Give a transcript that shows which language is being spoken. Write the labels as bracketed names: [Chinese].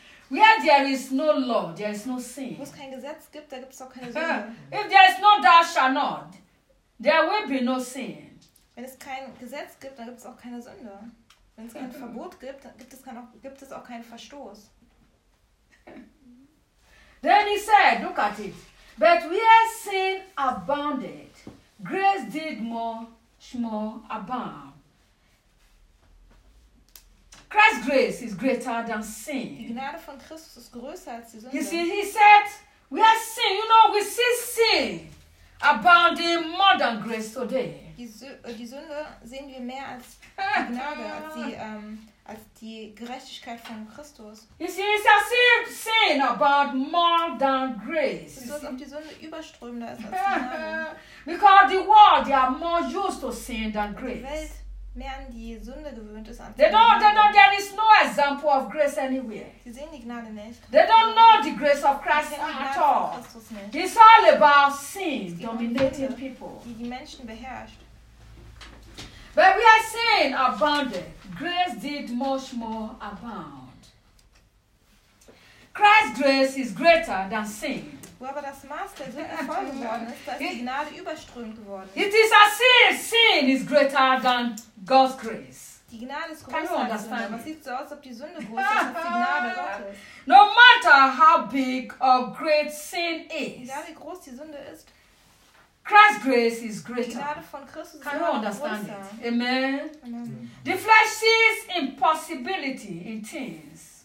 [English] Where there is no law, there is no sin. [German] Wo es kein Gesetz gibt, da gibt es auch keine Sünde. [English] If there is no thou shall not, there will be no sin. [German] Wenn es kein Gesetz gibt, dann gibt es auch keine Sünde. Wenn es kein Verbot gibt, dann gibt es auch keinen Verstoß. [English] Then he said, look at it. But where sin abounded, grace did more abound. Christ's grace is greater than sin. [German] Die Gnade von Christus ist größer als die Sünde. [English] You see, he said, we are sin. You know, we see sin abounding more than grace today. [German] Die Sünde sehen wir mehr als Gnade, als die Gerechtigkeit von Christus. [English] You see, it's as if sin about more than grace. [German] Es ist, als ob die Sünde überströmender ist als Gnade. [English] Because the world, they are more used to sin than grace. [German] Mehr an die Sünde gewöhnt ist. [English] They don't, there is no example of grace anywhere. [German] Sie sehen die Gnade nicht. [English] They don't know the grace of Christ at all. It's all about sin dominating people. [German] Die Menschen beherrscht. [English] But we are sin abounded. Grace did much more abound. Christ's grace is greater than sin. [German] Wo aber das Maß der Sünde voll geworden ist, da ist die Gnade überströmt geworden. [English] It is as if sin is greater than God's grace. [German] Die Gnade ist größer als die Sünde. Was sieht so aus, ob die Sünde groß ist? Das ist die Gnade Gottes. [English] No matter how big or great sin is. [German] Egal wie groß die Sünde ist. [English] Christ's grace is greater. [German] Die Gnade von Christus ist größer. [English] Understand it? Amen. Amen. The flesh sees impossibility in things.